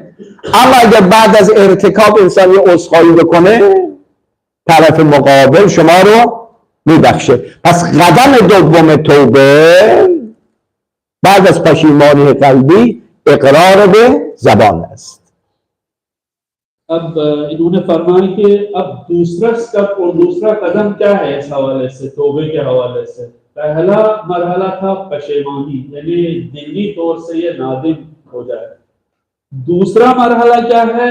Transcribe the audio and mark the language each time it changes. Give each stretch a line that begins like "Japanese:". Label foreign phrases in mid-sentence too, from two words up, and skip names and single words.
Persian: اما اگر بعد از ارتکاب انسان یه عذرخواهی بکنه، طرف مقابل شما رو میبخشه. پس قدم دوم توبه بعد از پشیمانی قلبی اقرار به زبان است.
Urdu: اب انہوں نے فرمایا کہ اب دوسرا سٹیپ اور دوسرا قدم کیا ہے اس حوالے سے، توبے کے حوالے سے؟ پہلا مرحلہ تھا پشیمانی، یعنی دلی طور سے یہ نادم ہو جائے۔ دوسرا مرحلہ کیا ہے؟